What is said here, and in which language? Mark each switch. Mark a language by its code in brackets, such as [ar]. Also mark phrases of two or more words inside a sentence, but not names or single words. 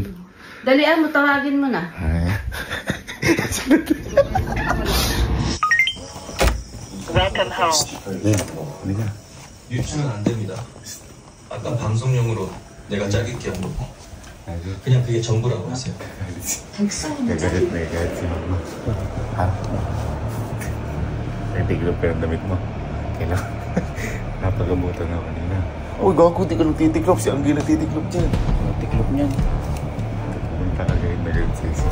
[tl] Dalian mo, tawagin mo na. [en] Welcome home. [ko] 유추는 안 됩니다. 아까 방송용으로 내가 짜깁기 한 거. 그냥 그게 전부라고 하세요. [tl] Nagalit si mama. Nagtiklop ka ng damit mo. Kailangan. Napagamutan ako kanina. Uy, gago, di ka nagtitiklop. Si Anggi nagtitiklop dyan. Nagtiklop niyan. Pumunta ka ngayon na ganun sa isip.